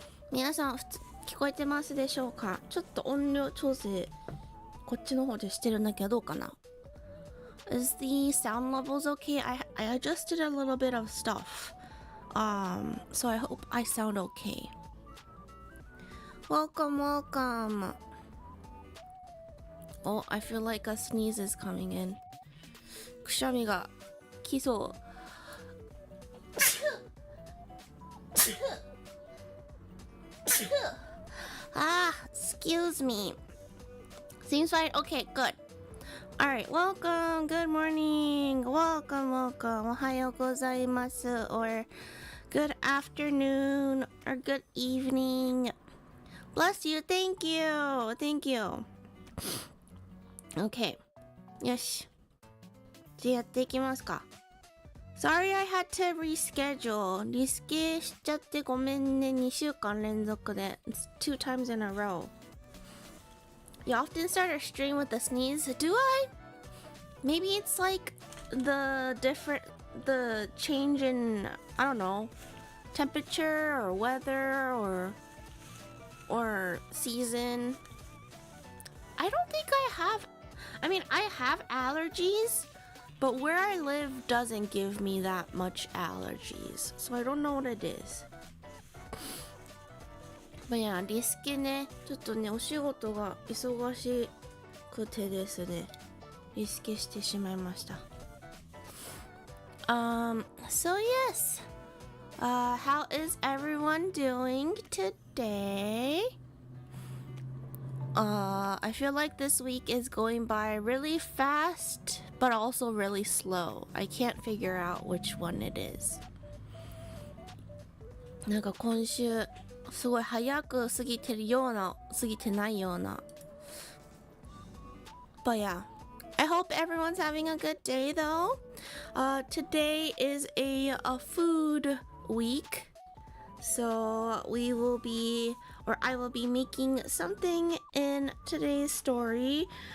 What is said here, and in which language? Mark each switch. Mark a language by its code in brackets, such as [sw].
[ja] 皆さん聞こえてますでしょうか？ちょっと音量調整こっちの方でしてるんだけどどうかな？ [en] Is the sound levels okay? I adjusted a little bit of stuff. So I hope I sound okay. Welcome, welcome. Oh, I feel like a sneeze is coming in. [ja] くしゃみが来そう。 [en] Excuse me. Seems fine. Okay, good. Alright, welcome. Good morning. Welcome, welcome. [ja] おはようございます [en] or good afternoon or good evening. Bless you. Thank you. Thank you. Okay. [ja] よし。じゃあやっていきますか。 [en] Sorry I had to reschedule. [ja] リスケしちゃってごめんね。 2週間連続で。 [en] It's 2 times in a row. You often start a stream with a sneeze. Do I? Maybe it's like the change in, I don't know, temperature or weather or season. I don't think I have allergies, but where I live doesn't give me that much allergies. So I don't know what it is. But yeah, [ja] リスケね、ちょっとね、お仕事が忙しくてですね、リスケしてしまいました。 [en] So yes, how is everyone doing today? I feel like this week is going by really fast, but also really slow. I can't figure out which one it is. [ja] なんか今週すごい早く過ぎてるような過ぎてないような。 [en] But yeah, I hope everyone's having a good day though. Today is a food week, so I will be making something in today's story.